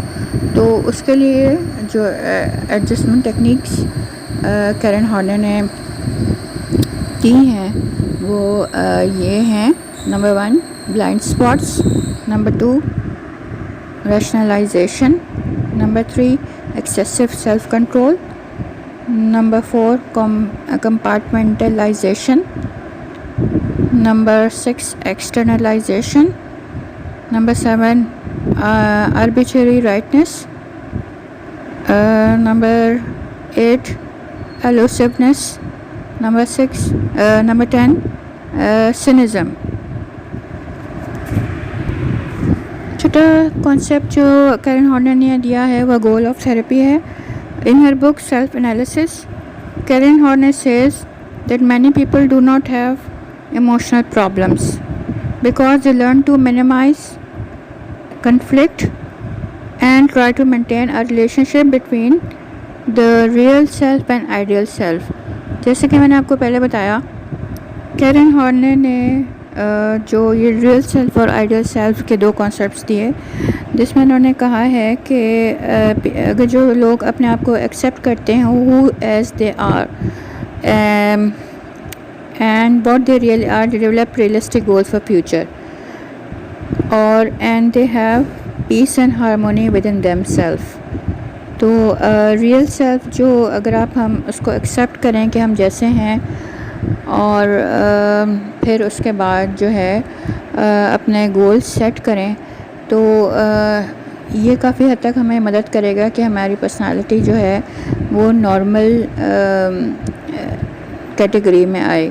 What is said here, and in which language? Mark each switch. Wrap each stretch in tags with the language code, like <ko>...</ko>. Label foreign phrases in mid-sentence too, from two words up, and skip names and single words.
<ur>تو اس کے لیے جو</ur> <en>adjustment techniques</en> <ur>کیرن ہارنے نے دی ہیں وہ یہ ہیں.</ur> <en>Number 1 blind spots. Number 2 rationalization. Number 3 excessive self control. Number 4 compartmentalization. Number 6 externalization. Number 7 arbitrary rightness. Number 8 elusiveness. Number 10 cynicism.</en> <ur>چھوٹا کانسیپٹ جو کیرن ہارنر نے دیا ہے وہ</ur> <en>goal of therapy</en> <ur>ہے.</ur> <en>In her book Self-Analysis, Karen Horney says that many people do not have emotional problems because they learn to minimize conflict and try to maintain a relationship between the real self and ideal self.</en> <ur>جیسے کہ میں نے آپ کو پہلے بتایا, کیرن ہارنر نے جو یہ</ur> <en>real self</en> <ur>اور</ur> <en>ideal self</en> <ur>کے دو کانسیپٹس دیے, جس میں انہوں نے کہا ہے کہ اگر جو لوگ اپنے آپ کو ایکسیپٹ کرتے ہیں</ur> <en>who as they are and what they really are, they develop realistic goals for future and they have peace and harmony within themselves.</en> <ur>تو</ur> <en>real self</en> <ur>جو اگر ہم اس کو ایکسیپٹ کریں کہ ہم جیسے ہیں, اور پھر اس کے بعد جو ہے اپنے</ur> <en>goal set</en> <ur>کریں, تو یہ کافی حد تک ہمیں مدد کرے گا کہ ہماری پرسنالٹی جو ہے وہ</ur> <en>normal category</en> <ur>میں آئے.</ur>